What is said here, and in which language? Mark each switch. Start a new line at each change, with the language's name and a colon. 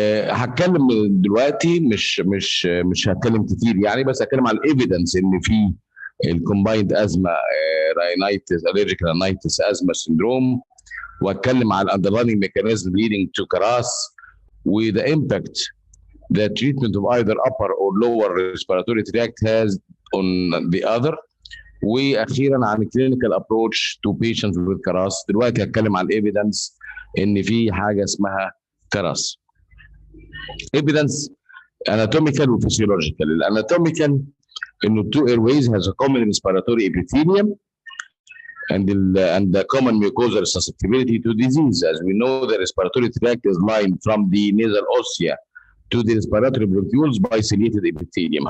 Arabic: هتكلم دلوقتي مش هتكلم كتير يعني، بس هتكلم على الايفيدنس ان في الكومبايند ازما راينايتس allergic rhinitis asthma syndrome، واتكلم على الاندرلاينج ميكانيزم
English: leading to
Arabic: كراس
English: with the impact that treatment of either upper or lower respiratory tract has on the other،
Arabic: واخيرا عن
English: clinical approach to patients with
Arabic: كراس. دلوقتي هتكلم عن الايفيدنس ان في حاجه اسمها كراس.
English: evidence anatomical وphysiological. الاناتوميكال انه two airways has a common respiratory epithelium and the common mucosal susceptibility to disease. As we know, the respiratory tract is lined from the nasal ossia to the respiratory bronchioles by ciliated epithelium.